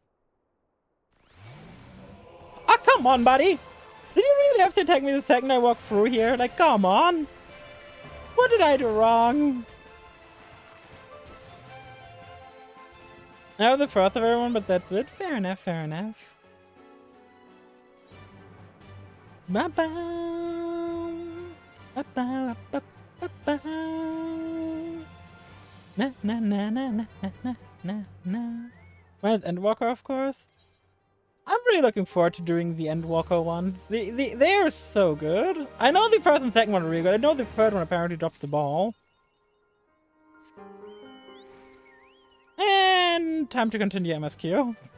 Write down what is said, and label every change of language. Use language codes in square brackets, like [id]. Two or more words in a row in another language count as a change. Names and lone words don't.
[en] Oh, come on, buddy! Did you really have to attack me the second I walk through here? Like, come on! What did I do wrong? I have the first of everyone, but that's it. Fair enough, fair enough. Ba-ba. Ba-ba, ba-ba, ba-ba. Na na na na na na na na. Well, Endwalker, of course. I'm really looking forward to doing the Endwalker ones. They are so good. I know the first and second one are really good. I know the third one apparently dropped the ball. And time to continue MSQ.